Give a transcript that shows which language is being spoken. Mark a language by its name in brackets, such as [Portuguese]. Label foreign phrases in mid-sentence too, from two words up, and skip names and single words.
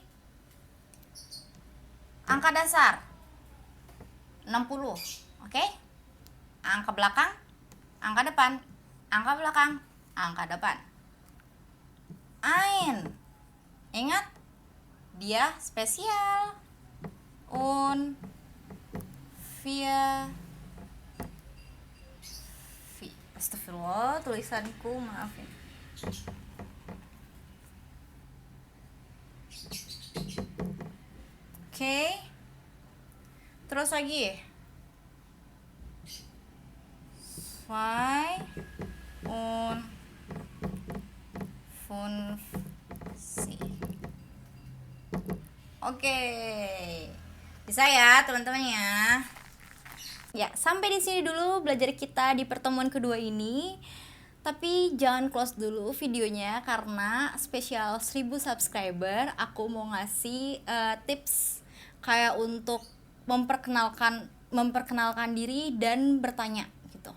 [Indonesian] Angka dasar 60. Oke? Angka belakang, angka depan, angka belakang, angka depan. Ein. Ingat, dia spesial. [German] Und vier. [Indonesian] Astagfirullah, tulisanku, maafin. Oke. Terus lagi. [German] Zwei und fünfzig. [Indonesian] Oke. Bisa ya, teman-teman ya. Ya, sampai di sini dulu belajar kita di pertemuan kedua ini. Tapi jangan close dulu videonya karena spesial 1000 subscriber aku mau ngasih tips kayak untuk memperkenalkan diri dan bertanya gitu.